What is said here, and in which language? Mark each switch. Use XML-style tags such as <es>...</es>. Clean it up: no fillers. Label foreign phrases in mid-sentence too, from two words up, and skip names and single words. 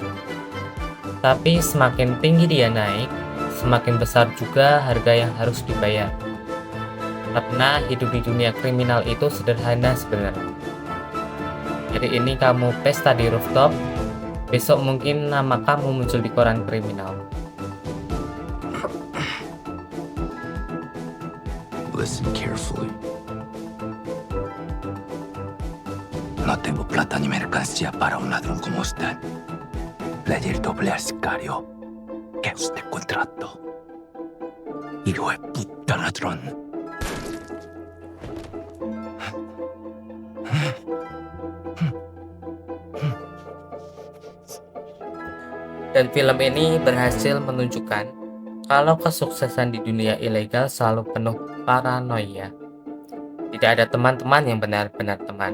<id>Tapi semakin tinggi dia naik, semakin besar juga harga yang harus dibayar. Karena hidup di dunia kriminal itu sederhana sebenarnya. Hari ini kamu pesta di rooftop, besok mungkin nama kamu muncul di koran kriminal.</id> <en>Listen carefully.</en> <es>No tengo plata ni mercancía para un ladrón como usted. Le di el doble al sicario que usted contrató. Hijo de puta ladrón.</es> <id>Dan film ini berhasil menunjukkan kalau kesuksesan di dunia ilegal selalu penuh paranoia. Tidak ada teman-teman yang benar-benar teman.</id>